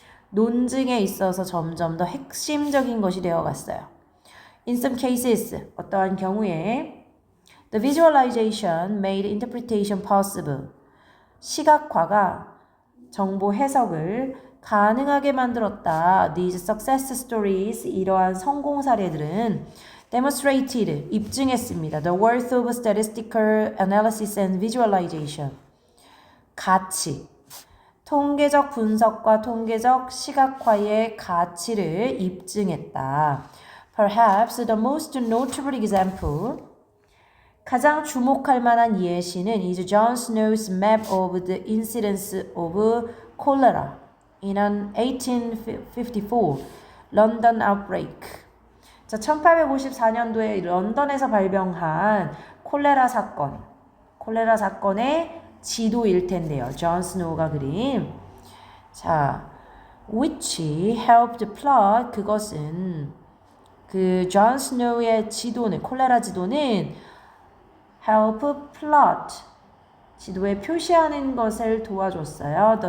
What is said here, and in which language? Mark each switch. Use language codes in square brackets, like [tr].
[ko] 논증에 있어서 점점 더 핵심적인 것이 되어갔어요. [en] In some cases, [ko] 어떠한 경우에 [en] the visualization made interpretation possible. [ko] 시각화가 정보 해석을 가능하게 만들었다. [en] These success stories, [ko] 이러한 성공 사례들은 [en] demonstrated, [ko] 입증했습니다. [en] The worth of statistical analysis and visualization. [ko] 가치. 통계적 분석과 통계적 시각화의 가치를 입증했다. [en] Perhaps the most notable example, [ko] 가장 주목할 만한 예시는 [en] is John Snow's map of the incidence of cholera in an 1854 London outbreak. [ko] 자, 1854년도에 런던에서 발병한 콜레라 사건의 지도일 텐데요. 존 스노우가 그린. 자, [en] which helped plot, [ko] 그것은 그 존 스노우의 지도는, 콜레라 지도는 [en] help plot, [ko] 지도에 표시하는 것을 도와줬어요.